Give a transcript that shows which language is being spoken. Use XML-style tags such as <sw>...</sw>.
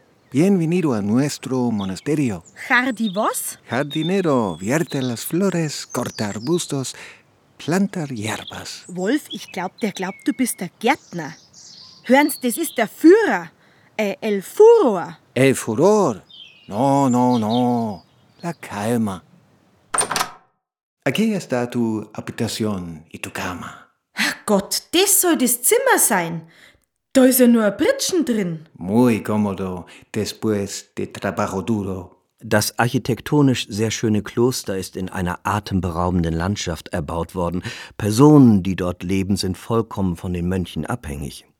<es>Bienvenido a nuestro monasterio. ¿Jardi vos? Jardinero, vierte las flores, corta arbustos, planta hierbas.</es> <de>Wolf, ich glaub, der glaubt, du bist der Gärtner. Hören Sie, das ist der Führer,</de> <es>el furor. El furor? No, no, no, la calma. Aquí está tu habitación y tu cama.</es> <de>Ach Gott, das soll das Zimmer sein. Da ist ja nur ein Pritschen drin.</de> <es>Muy cómodo, después de trabajo duro.</es> <de>Das architektonisch sehr schöne Kloster ist in einer atemberaubenden Landschaft erbaut worden. Personen, die dort leben, sind vollkommen von den Mönchen abhängig.</de>